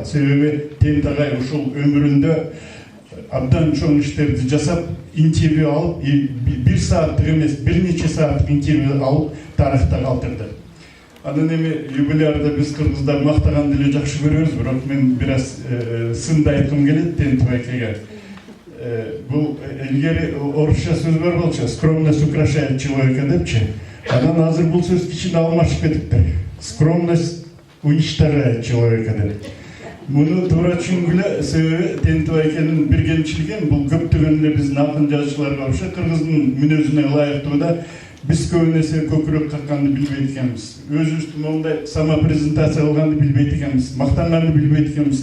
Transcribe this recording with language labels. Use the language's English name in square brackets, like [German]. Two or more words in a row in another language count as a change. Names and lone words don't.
[Kyrgyz] Себеби Тентагай ушул өмүрүндө абдан чоң иштерди жасап, интервью алып, бир сааттык эмес, бир нече сааттык интервью алып, тарыхта калтырды. Анан эми юбилярда биз кыргыздар мактаганды эле жакшы көрөбүз, бирок мен бир аз сынды айткым келет Тентабайкеге. Бул илгери орусча сөз бар болчу, [Russian] скромность украшает человека депчи. [Kyrgyz] Анан азыр бул сөз кичине алмашып кетипти. [Russian] Скромность уничтожает человека деп. [Kyrgyz] Муну туура түшүнгүлө, себеби Тентабайкенин бир кемчилиги бул көптөгөн эле биздин акын жазуучуларга окшоп кыргыздын мүнөзүнө ылайыктуу да биз көбүнесе көкүрөк какканды билбейт экенбиз. Өзүбүздү мондай самопрезентация кылганды билбейт экенбиз, мактанганды билбейт экенбиз.